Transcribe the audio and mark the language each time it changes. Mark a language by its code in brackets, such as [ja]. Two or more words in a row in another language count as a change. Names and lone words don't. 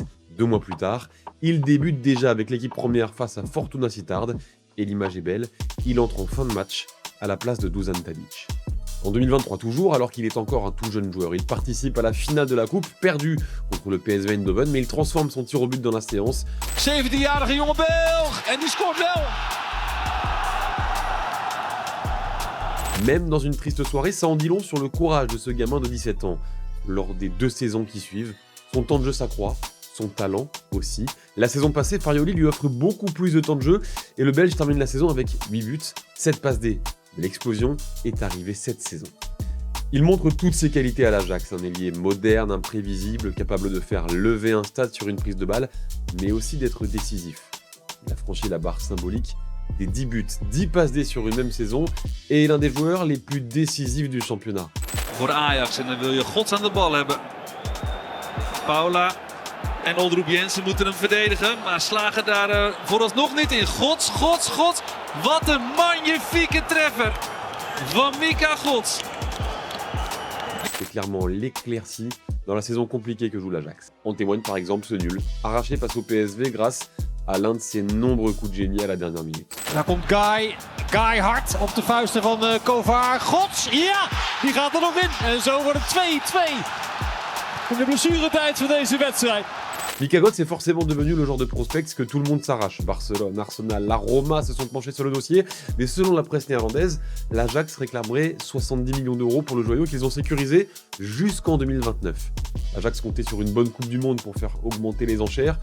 [fr] 2 mois plus tard, il débute déjà avec l'équipe première face à Fortuna Sittard, et l'image est belle, il entre en fin de match à la place de Dusan Tadic. En 2023 toujours, alors qu'il est encore un tout jeune joueur, il participe à la finale de la coupe, perdue contre le PSV Eindhoven, mais il transforme son tir au but dans la séance. [nl] 17-jarige jonge Belg en die scoort wel. [fr] Même dans une triste soirée, ça en dit long sur le courage de ce gamin de 17 ans. Lors des 2 saisons qui suivent, son temps de jeu s'accroît, son talent aussi. La saison passée, Farioli lui offre beaucoup plus de temps de jeu et le Belge termine la saison avec 8 buts, 7 passes D. Mais l'explosion est arrivée cette saison. Il montre toutes ses qualités à l'Ajax, un ailier moderne, imprévisible, capable de faire lever un stade sur une prise de balle, mais aussi d'être décisif. Il a franchi la barre symbolique des 10 buts, 10 passes D sur une même saison et est l'un des joueurs les plus décisifs du championnat. [nl] Voor Ajax en dan wil je Gods aan de bal hebben. Paula en Oldroep Jensen moeten hem verdedigen, maar slagen daar vooralsnog niet in. Gods. Wat een magnifieke treffer van Mika Götze. [fr] C'est clairement l'éclaircie dans la saison compliquée que joue l'Ajax. En témoigne par exemple ce nul, arraché face au PSV grâce à l'un de ses nombreux coups de génie à la dernière minute. [nl] Daar komt Guy hard op de vuisten van Kovaar. Gods, ja, die gaat er nog in. En zo wordt het 2-2. In de blessuretijd van deze wedstrijd. [fr] Mika Götze est forcément devenu le genre de prospect que tout le monde s'arrache. Barcelone, Arsenal, la Roma se sont penchés sur le dossier, mais selon la presse néerlandaise, l'Ajax réclamerait 70 millions d'euros pour le joyau qu'ils ont sécurisé jusqu'en 2029. L'Ajax comptait sur une bonne Coupe du Monde pour faire augmenter les enchères.